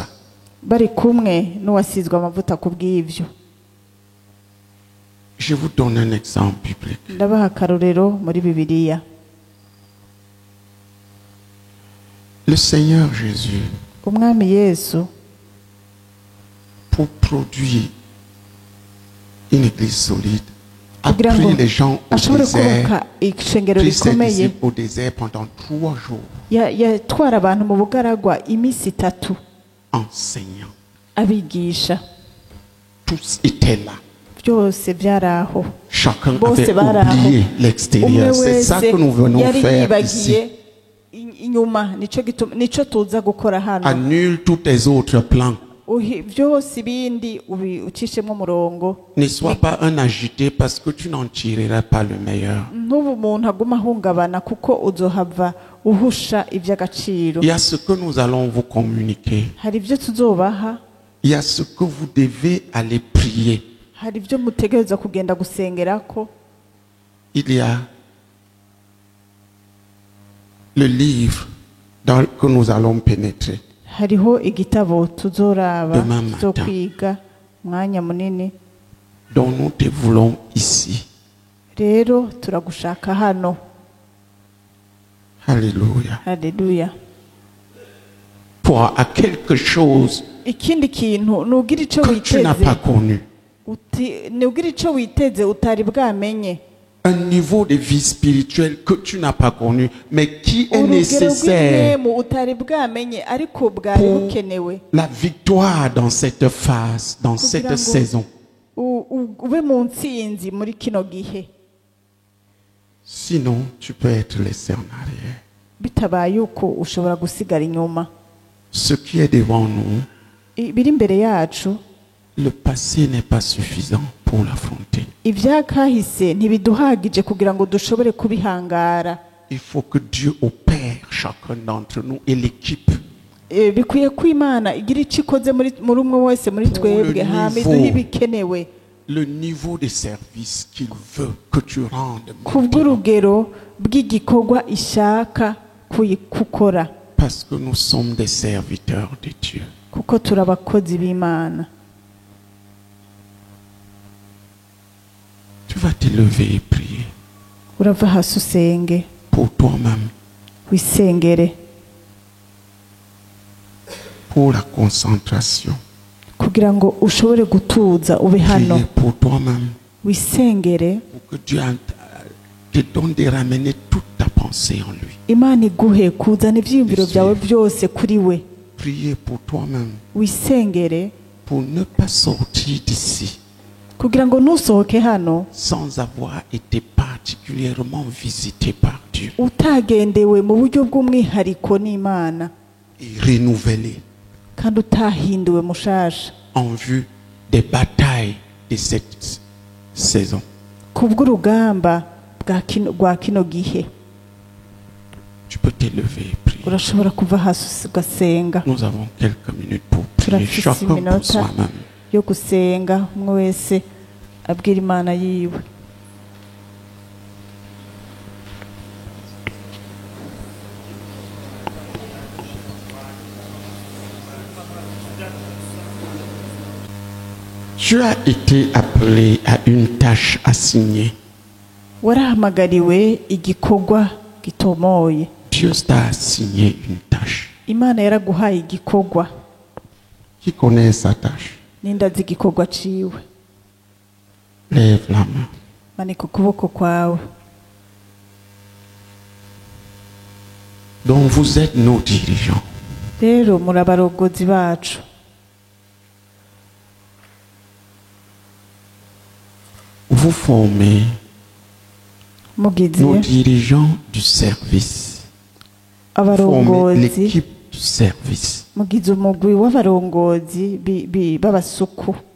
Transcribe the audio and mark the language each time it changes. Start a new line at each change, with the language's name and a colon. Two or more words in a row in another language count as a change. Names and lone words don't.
Rundi: bari kumwe n'uwasizwe amavuta ku bw'ibyo.
French: Je vous donne un exemple biblique.
Rundi: Ndabaha akarorero muri Bibiliya.
French: Le Seigneur Jésus,
Rundi: Umwami Yesu
French: pour produire une église solide, a
Rundi: kugira ngo
French: pris les gens au
Rundi: ashobore
French: désert,
Rundi: kubaka ishengero
French: pris ses
Rundi: rikomeye
French: disciples au désert pendant 3 jours,
Rundi: yatwara abantu mu bugaragwa iminsi 3
French: enseignant.
Rundi: abigisha.
French: Tous étaient là.
Rundi: Byose byaraho.
French: Chacun
Rundi: Bose
French: avait
Rundi: baraho.
French: oublié l'extérieur. C'est ça que nous venons
Rundi: yari
French: faire ici.
Rundi: yibagiye inyuma nico tuza gukora hano.
French: Annule tous tes autres plans.
Rundi: Byose ibindi ucishemo umurongo.
French: Ne sois pas un agité parce que tu n'en tireras pas le meilleur.
Rundi: N'ubu umuntu aguma ahungabana kuko uzohava uhusha iby'agaciro.
French: Il y a ce que nous allons vous communiquer.
Rundi: Hari ibyo tuzobaha,
French: Il y a ce que vous devez aller prier.
Rundi: hari ibyo mutegereza kugenda gusengerako.
French: Il y a le livre que nous allons pénétrer.
Rundi: Hariho igitabo tuzoraba
French: Demain matin.
Rundi: tuzokwiga mwanya munini.
French: dont nous te voulons ici.
Rundi: Rero turagushaka hano.
French: Alléluia.
Rundi: Haleluya.
French: Pour à quelque chose
Rundi: Ikindi kintu nugira ico
French: que tu n'as pas
Rundi: witeze
French: connu.
Rundi: nugira ico witeze utari bwamenye.
French: un niveau de vie spirituelle que tu n'as pas connu, mais qui est
Rundi: urugero
French: nécessaire
Rundi: rw'imwemu utari bwamenye ariko bwari
French: pour
Rundi: bukenewe
French: la victoire dans cette phase, dans cette
Rundi: Kugira ngo
French: saison.
Rundi: ube mu ntsinzi muri kino gihe.
French: Sinon, tu peux être laissé en arrière.
Rundi: Bitabaye uko ushobora gusigara inyuma.
French: Ce qui est devant nous,
Rundi: Biri imbere yacu,
French: le passé n'est pas suffisant pour l'affronter.
Rundi: ivyakahise ntibiduhagije kugira ngo dushobore kubihangara.
French: Il faut que Dieu opère chacun d'entre nous et l'équipe.
Rundi: Bikwiye ko Imana igira icyo ikoze muri umwe wese muri twebwe hama iduhe ibikenewe
French: Le niveau de service qu'il veut que tu rendes.
Rundi: kubw'urugero bw'igikorwa ishaka gukora,
French: Parce que nous sommes des serviteurs de Dieu.
Rundi: kuko turi abakozi b'Imana.
French: Tu vas te lever et prier
Rundi: Urava hasi usenge,
French: pour toi-même,
Rundi: wisengere
French: pour la concentration.
Rundi: kugira ngo ushobore gutuza ube hano.
French: Prier pour toi-même,
Rundi: Wisengere
French: pour que Dieu te donne de ramener toute ta pensée en lui.
Rundi: Imana iguhe kuzana ivyiyumviro byawe byose kuri we.
French: Prier pour toi-même,
Rundi: Wisengere
French: pour ne pas sortir d'ici
Rundi: kugira ngo nusohoke hano
French: sans avoir été particulièrement visité par Dieu
Rundi: utagendewe mu buryo bw'umwihariko n'Imana
French: et renouvelé
Rundi: kandi utahinduwe mushasha
French: en vue des batailles de cette saison.
Rundi: kubw'urugamba rwa kino gihe.
French: Tu peux te lever et prier.
Rundi: Urashobora kuva hasi ugasenga.
French: Nous avons quelques minutes pour prier,
Rundi: Turafise
French: chacun pour
Rundi: iminota
French: soi-même.
Rundi: yo gusenga, umwe wese abwira Imana yiwe.
French: Tu as été appelé à une tâche assignée.
Rundi: Warahamagariwe igikorwa gitomoye.
French: Dieu t'a assigné une tâche.
Rundi: Imana yaraguhaye igikorwa.
French: Qui connaît sa tâche?
Rundi: Nindazi igikorwa ciwe.
French: Lève la main.
Rundi: Manika ukuboko kwawe.
French: Donc vous êtes nos dirigeants.
Rundi: Rero muri abarongozi bacu.
French: Vous formez nos
Rundi: Mugize
French: dirigeants du service. Formez
Rundi: abarongozi,
French: l'équipe du service.
Rundi: mugize umugwi w'abarongozi b'abasuku.